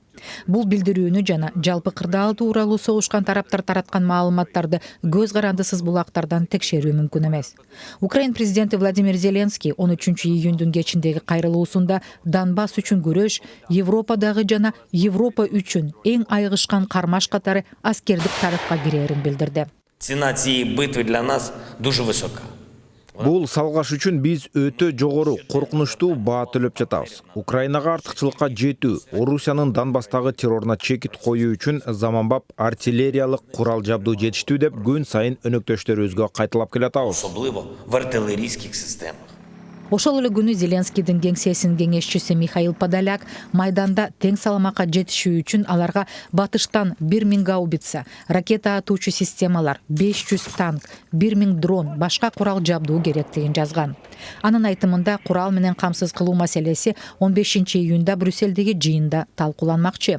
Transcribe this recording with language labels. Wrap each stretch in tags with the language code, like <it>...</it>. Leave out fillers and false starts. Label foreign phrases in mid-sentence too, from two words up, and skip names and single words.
<ky>Бул билдирүүнү жана жалпы кырдаал тууралуу согушкан тараптар тараткан маалыматтарды көз карандысыз булактардан текшерүү мүмкүн эмес. Украин президенти Владимир Зеленский 13 июндүн кечиндеги кайрылуусунда Донбасс үчүн күрөш Европадагы жана Европа үчүн эң айгышкан кармаш катары аскердик тарыхка кирерин билдирди.</ky> <uk>Цена цієї битви для нас дуже висока.</uk> <ky>Бул салгаш үчүн биз өтө жогору, коркунучтуу баа төлөп жатабыз. Украинага артыкчылыкка жетүү, Орусиянын Донбасстагы терроруна чекит коюу үчүн заманбап артиллериялык курал жабдуу жетиштүү деп күн сайын өнөктөштөрүбүзгө кайталап келатабыз.</ky> <uk>Особливо в артилерійських системах.</uk> <ky>Ошол эле күнү Зеленскийдин кеңсесинин кеңешчиси Михаил Подоляк майданда тең салмакка жетишүү үчүн аларга батыштан 1000 гаубица, ракета атуучу системалар, 500 танк, 1000 дрон, башка курал жабдуу керектигин жазган. Анын айтымында курал менен камсыз кылуу маселеси 15 июнда Брюссельдеги жыйында талкууланмакчы.</ky>